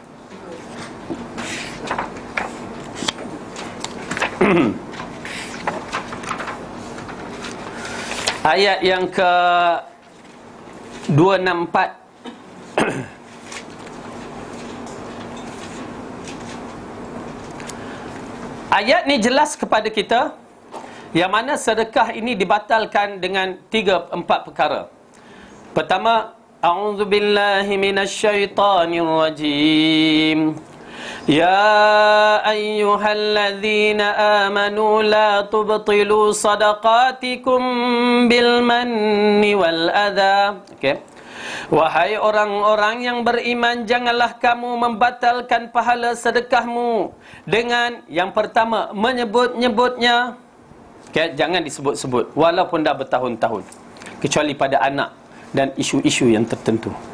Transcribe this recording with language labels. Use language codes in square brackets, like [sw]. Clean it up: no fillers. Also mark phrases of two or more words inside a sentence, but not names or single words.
[ms] Ayat yang ke 264. Ayat ni jelas kepada kita yang mana sedekah ini dibatalkan dengan 3-4 perkara. Pertama, [ar] أعوذ بالله من الشيطان الرجيم. يا أيها الذين آمنوا لا تبطلوا صدقاتكم بالمن والأذى. [ms] Okey. Wahai orang-orang yang beriman, janganlah kamu membatalkan pahala sedekahmu dengan yang pertama menyebut-nyebutnya. Okey, jangan disebut-sebut walaupun dah bertahun-tahun, kecuali pada anak dan isu-isu yang tertentu.